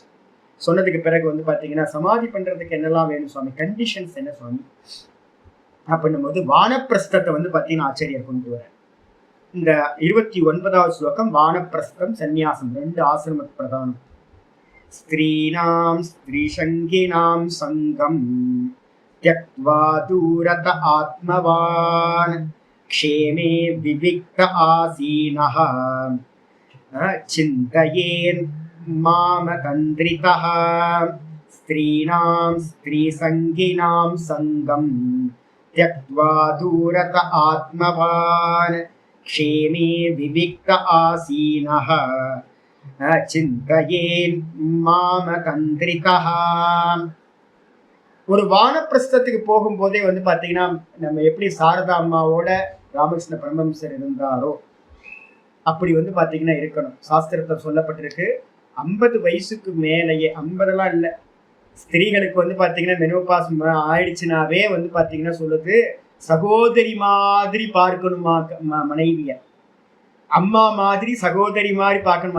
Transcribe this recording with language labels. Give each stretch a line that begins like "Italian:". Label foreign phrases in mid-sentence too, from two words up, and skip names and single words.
Tamil: சொன்னதுக்கு பிறகு பாத்தீங்கன்னா சமாதி பண்றதுக்கு என்னெல்லாம் வேணும் சுவாமி, கண்டிஷன்ஸ் என்ன சுவாமி அப்படின்னும் போது, வானப்பிரஸ்தத்தை பாத்தீங்கன்னா ஆச்சரியர் கொண்டு வர. இந்த 29வது ஸ்லோகம் வானப்பிரஸ்தம் சந்நியாசம் 2 ஆசிரம பிரதானம்.
Sanskrit: स्त्रीणां स्त्रीसङ्गिनां सङ्गम् त्यक्त्वा दूरत आत्मवान् क्षेमे विविक्त आसीनः चिन्तयेन् मामतन्द्रितः स्त्रीणां स्त्रीसङ्गिनां सङ्गम् त्यक्त्वा दूरत आत्मवान् क्षेमे विविक्त आसीनः चिन्तयेन् मामतन्द्रितः.
Tamil: ஒரு வானப்பிரஸ்தத்துக்கு போகும்போதே வந்து பாத்தீங்கன்னா நம்ம எப்படி சாரதா அம்மாவோட ராமகிருஷ்ண பரமஹம்சர் இருந்தாரோ அப்படி வந்து பாத்தீங்கன்னா இருக்கணும். சாஸ்திரத்தை சொல்லப்பட்டிருக்கு 50 வயசுக்கு மேலேயே, 50 இல்லை, ஸ்திரீகளுக்கு வந்து பாத்தீங்கன்னா மெனோபாஸ் ஆயிடுச்சுனாவே வந்து பாத்தீங்கன்னா சொல்லுது சகோதரி மாதிரி பார்க்கணுமா மனைவிய, அம்மா மாதிரி சகோதரி மாதிரி பார்க்கணுமா.